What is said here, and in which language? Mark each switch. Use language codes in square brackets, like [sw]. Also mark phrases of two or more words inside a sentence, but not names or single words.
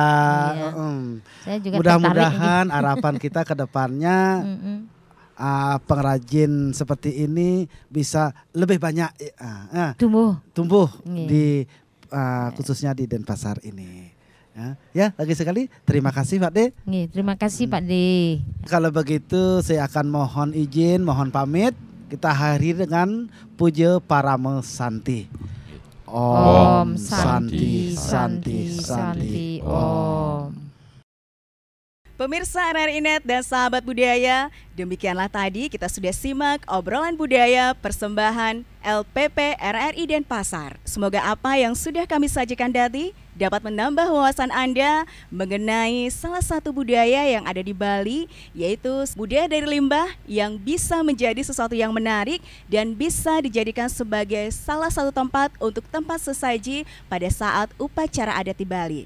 [id] Mudah-mudahan harapan kita ke depannya pengrajin seperti ini bisa lebih banyak tumbuh di khususnya di Denpasar ini. Ya, lagi sekali terima kasih Pak D. Terima kasih Pak D. Kalau begitu saya akan mohon izin, mohon pamit. Kita akhiri dengan Puja Parama Santi. [sa] Om Santi Santi Santi Om. [id] Pemirsa RRI.net dan sahabat budaya, demikianlah tadi kita sudah simak obrolan budaya persembahan LPP RRI Denpasar. Semoga apa yang sudah kami sajikan tadi dapat menambah wawasan Anda mengenai salah satu budaya yang ada di Bali, yaitu budaya dari limbah yang bisa menjadi sesuatu yang menarik dan bisa dijadikan sebagai salah satu tempat untuk tempat sesaji pada saat upacara adat di Bali.